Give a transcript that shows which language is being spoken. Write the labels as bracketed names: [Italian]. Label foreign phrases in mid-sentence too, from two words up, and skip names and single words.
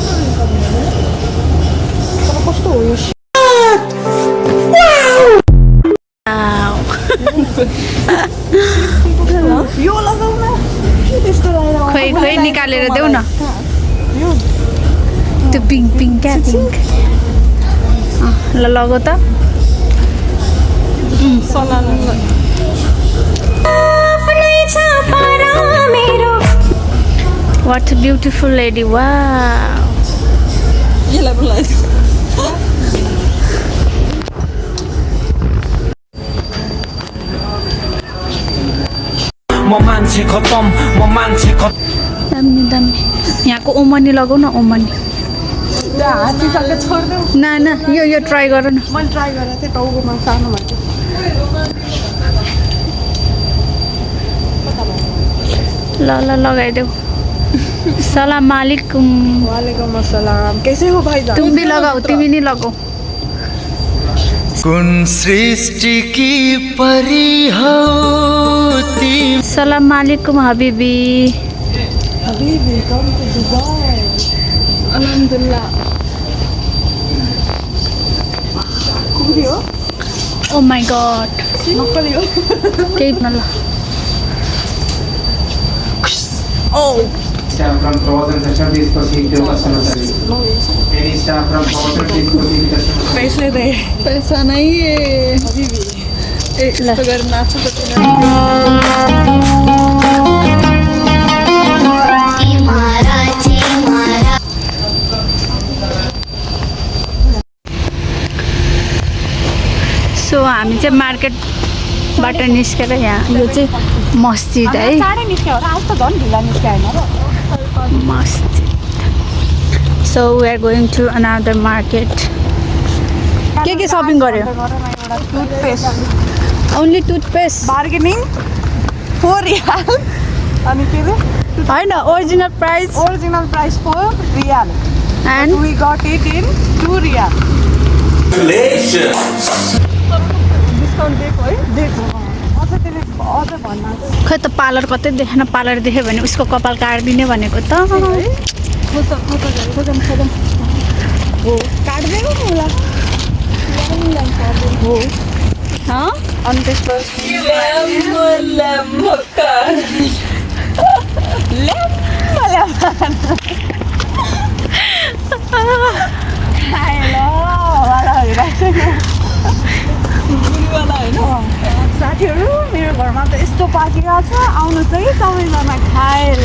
[Nepali] कस्तो हो यो यो लगाउ न त्यस्तो खोइ खोइ निकालेर देऊ न त्यो पिङ्क पिङ्क क्या पिङ्क ल लगाऊ त [English] What a beautiful lady. Wow. [Nepali] यसलाई बोलाइछ दामी दामी यहाँको ओमनी लगाऊ न ओमनी हातीसँग छोड्देऊ ना यो ट्राई गर न मैले ट्राई गरेर थिएँ टाउकोमा सानो भएको ल लगाइदेऊ [Arabic] سلام عليكم وعليكم السلام [Hindi] कैसे हो भाई तुम भी लगाओ [Nepali] तिमी नि लगाऊ कुन [Hindi] सृष्टि की परी [Nepali] हो तिमी [Arabic] سلام عليكم حبيبي [English] Habibi come to Dubai [Arabic] अल्हम्दुलिल्लाह [Nepali] कुकुरी हो [English] Oh my God [Nepali] नक्कली हो केही न ल [English] Staff from frozen session, please proceed to customer service. Any staff from frozen, please proceed to customer service. [Hindi] पैसे दे [Nepali] पैसा नै हबीबी ए यस्तो गरेर नाच्छ त सो हामी चाहिँ मार्केटबाट निस्केर यहाँ यो चाहिँ मस्जिद है साढे निस्क्यो होला आज त झन् ढिला निस्क्यो होइन र [English] Masjid so we are going to another market [Nepali] के सपिङ गर्यो एउटा टुथपेस्ट [English] Only toothpaste [Nepali] बार्गेनिङ 4 रियाल अनि के अरे होइन [English] original price Original price 4 riyal एन्ड we got it in 2 [Nepali] रियाल डिस्काउन्ट दिएको है दिएको अझ त्यसले अझ भन्न खै त पार्लर कतै देखेन पार्लर देख्यो भने उसको कपाल काटिदिने भनेको त हो काट्दैन होला हो अनि त्यसपछि साथीहरू मेरो घरमा त यस्तो पाकिरहेको छ आउनु चाहिँ सबैजना खाए ल